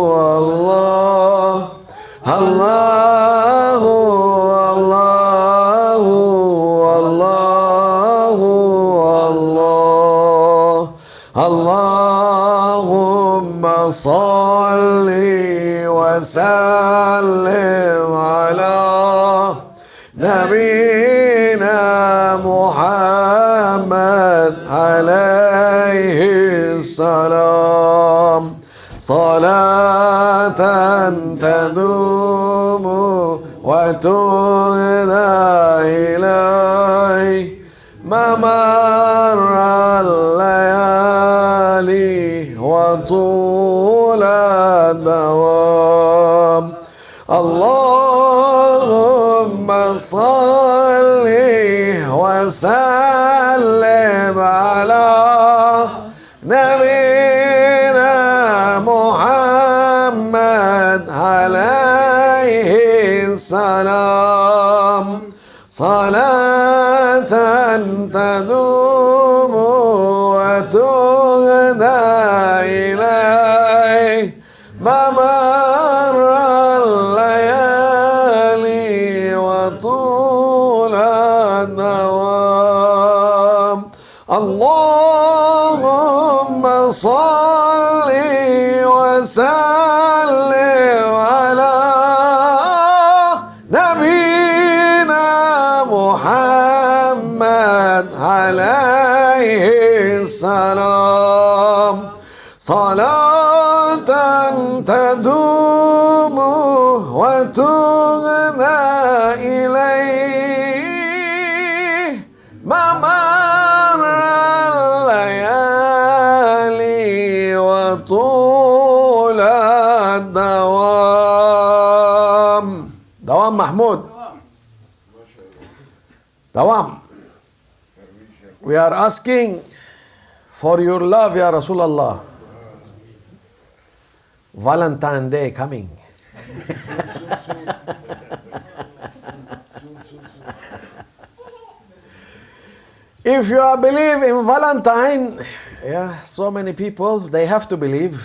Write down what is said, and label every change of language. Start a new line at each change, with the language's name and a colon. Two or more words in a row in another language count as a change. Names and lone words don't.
Arabic: الله، اللهُ، اللهُ، اللهُ، اللهم صلِّ وسلّم على نبينا محمد عليه السلام صلاة تدوم وتهدى إليه ممر الليالي وطول دوام. اللهم صلِّ وسلّم على نبينا محمد عليه السلام صلاة تدوم وتهدى إليه ممر الليالي وطول دوام. اللهم صلِّ وسلّم على نبينا محمد عليه السلام صلاة تدوم وتهدى إليه ممر الليالي وطول دوام. دوام محمود. دوام.
English: We are asking for your love,
Arabic: يا رسول الله.
English: Valentine Day coming. If you are believe in Valentine, yeah, so many people, they have to believe.